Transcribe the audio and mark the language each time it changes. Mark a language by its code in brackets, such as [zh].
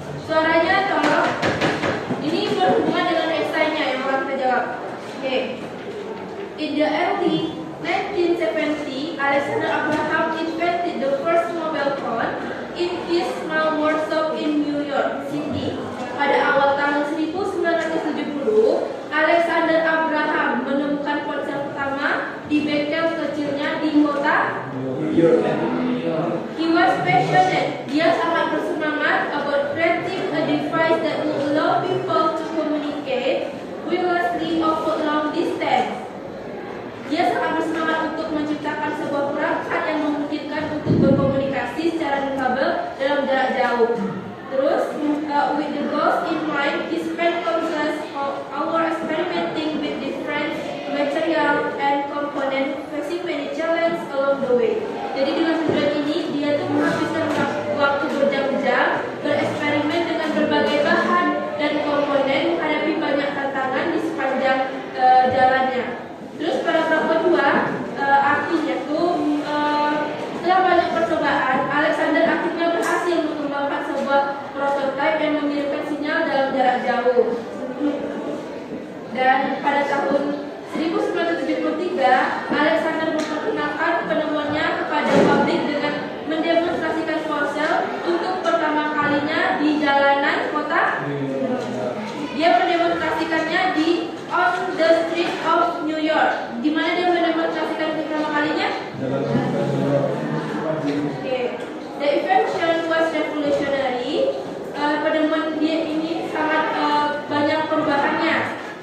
[id] Suaranya tolong. Ini berhubungan dengan esainya yang akan kita jawab. Oke. [en] In the early 1970, Alexander Graham invented the first mobile phone in his small workshop in New York City. [id] Pada awal tahun 1970, Alexander Abraham menemukan ponsel pertama di bengkel kecilnya di kota New York. [en] He was passionate. [id] Dia sangat bersemangat [en] about creating a device that would allow people to communicate wirelessly over long distance. [id] Dia sangat bersemangat untuk menciptakan sebuah perangkat yang memungkinkan untuk berkomunikasi secara non-kabel dalam jarak jauh. [en] Terus, with the goals in mind, he spent countless hours experimenting with different material and components, facing many challenges along the way. [id] Jadi dengan tujuan ini, dia tuh menghabiskan waktu berjam-jam bereksperimen dengan berbagai bahan dan komponen, menghadapi banyak tantangan di sepanjang jalannya. Terus paragraf kedua, artinya tuh setelah banyak percobaan, Alexander akhirnya berhasil mengembangkan sebuah prototipe yang mengirimkan sinyal dalam jarak jauh. Dan pada tahun 1973, Alexander memperkenalkan penemuannya kepada publik dengan mendemonstrasikan ponsel untuk pertama kalinya di jalanan kota. Dia mendemonstrasikannya di [en] on the street of New York. [id] Di mana dia mendemonstrasikan pertama kalinya? [en] Okay. The invention was revolutionary. [id] Penemuan dia ini sangat banyak perubahannya.